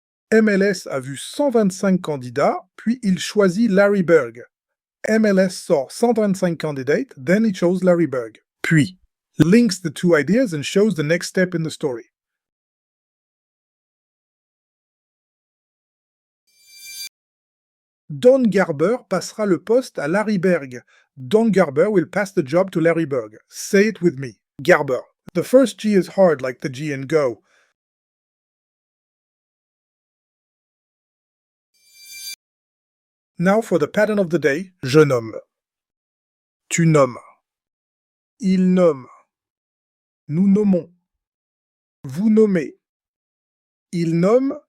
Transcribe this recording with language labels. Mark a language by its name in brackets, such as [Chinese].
[French] MLS a vu 125 candidats, puis il choisit Larry Berg. [English] MLS saw 125 candidates, then he chose Larry Berg. Puis links the two ideas and shows the next step in the story. [French] Don Garber passera le poste à Larry Berg. [English] Don Garber will pass the job to Larry Berg. Say it with me. Garber. The first G is hard like the G in go. Now for the pattern of the day. [French] Je nomme. Tu nommes. Il nomme. Nous nommons. Vous nommez. Il nomme.